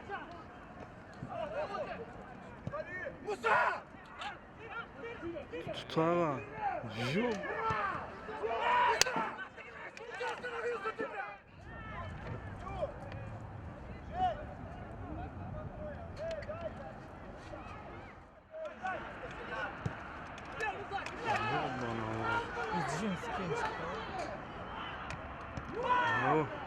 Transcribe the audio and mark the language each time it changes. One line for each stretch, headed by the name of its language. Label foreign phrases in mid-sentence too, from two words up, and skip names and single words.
Russian: Муса!
Turkish: Tutar ha. Yok.
Russian: Чего остановился ты, бля? Oh.